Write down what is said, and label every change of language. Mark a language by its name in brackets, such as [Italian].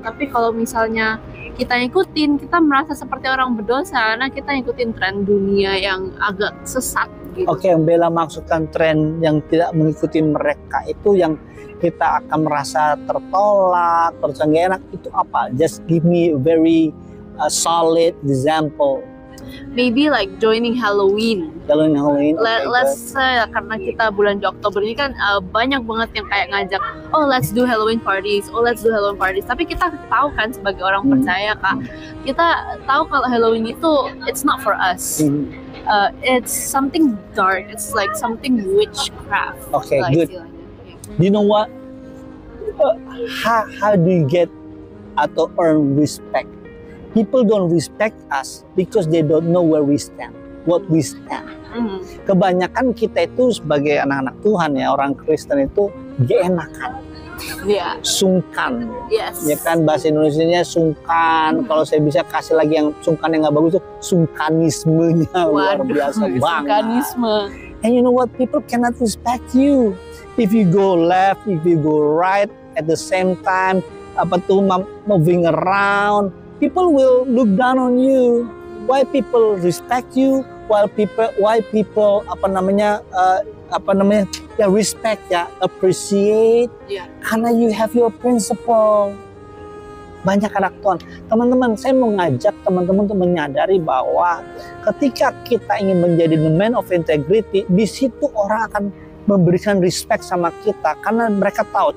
[Indonesian] Tapi kalau misalnya kita ikutin, kita merasa seperti orang berdosa karena kita ikutin tren dunia yang agak sesat gitu. Oke, yang Bella maksudkan tren yang tidak mengikuti mereka itu yang kita akan merasa tertolak, terus gak enak, itu apa? [English] Just give me a very solid example. Maybe like joining Halloween. Let's [Indonesian] say karena kita bulan di Oktober ini kan banyak banget yang kayak ngajak, [English] oh let's do Halloween parties. [Indonesian] Tapi kita tahu kan sebagai orang percaya Kak, kita tahu kalau Halloween itu [English] it's not for us. It's something dark. It's like something witchcraft. Okay, good. You know what? How do you get [Indonesian] atau [English] earn respect? People don't respect us because they don't know where we stand. what we stand. [Indonesian] Kebanyakan kita itu sebagai anak-anak Tuhan ya, orang Kristen itu geenakan. Sungkan. Ya kan, bahasa Indonesianya sungkan. Kalau saya bisa kasih lagi yang sungkan yang nggak bagus tuh sungkanismenya. Luar biasa banget. Sungkanisme. [English] And you know what? People cannot respect you. If you go left, if you go right at the same time, moving around, people will look down on you. Why people respect you? Why people respect ya, appreciate, [Indonesian] karena [English] you have your principle. [Indonesian] Banyak anak Tuhan, teman-teman, saya mau ngajak teman-teman untuk menyadari bahwa ketika kita ingin menjadi [English] the man of integrity, [Indonesian] di situ orang akan memberikan respect sama kita karena mereka tahu.